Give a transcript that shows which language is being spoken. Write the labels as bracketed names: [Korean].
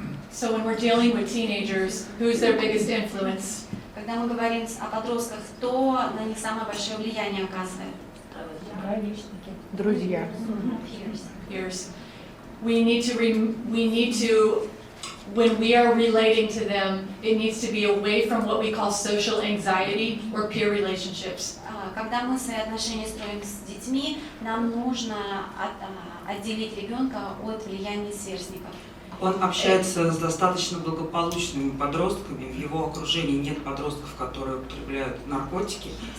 [English] So when we're dealing with teenagers, who's their biggest influence? [Russian] Когда мы говорим о подростках, кто на них самое большое влияние оказывает? Друзья. [English] Peers. We need to, when we are relating to them, it needs to be away from what we call social anxiety or peer relationships. [Russian] Когда мы свои отношения строим с детьми, нам нужно отделить ребенка от влияния сверстников. Он общается с достаточно благополучными подростками, в его окружении нет подростков, которые употребляют наркотики.